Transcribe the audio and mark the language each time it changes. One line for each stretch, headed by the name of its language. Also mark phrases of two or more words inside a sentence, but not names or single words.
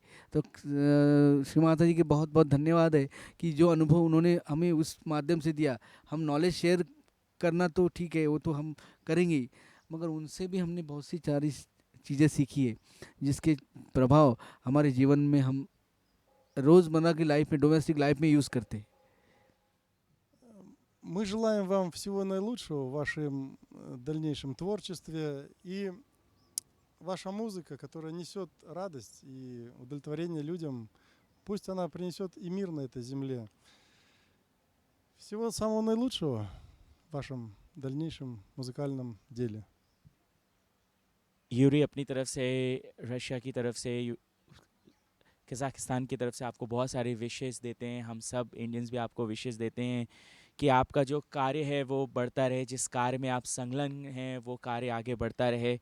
Hindi: तो श्री माता जी के बहुत बहुत धन्यवाद है कि जो अनुभव उन्होंने हमें उस माध्यम से दिया। हम
English: knowledge share
Hindi: करना तो ठीक है, वो तो हम करेंगे ही, मगर उनसे भी हमने बहुत सी सारी चीज़ें सीखी है जिसके प्रभाव हमारे जीवन में हम रोज़मर्रा की लाइफ में,
English: domestic life
Hindi: में यूज़ करते हैं।
Russian: Мы желаем вам всего наилучшего в вашем дальнейшем творчестве. И ваша музыка, которая несет радость и удовлетворение людям, пусть она принесет и мир на этой земле. Всего самого наилучшего в вашем дальнейшем музыкальном деле.
Hindi: यूरी अपनी तरफ से, रशिया की तरफ से, कज़ाकिस्तान की तरफ से आपको बहुत सारे विशेस देते हैं। हम सब इंडियंस भी आपको विशेस देते हैं कि आपका जो कार्य है वो बढ़ता रहे, जिस कार्य में आप संलग्न हैं वो कार्य आगे बढ़ता रहे।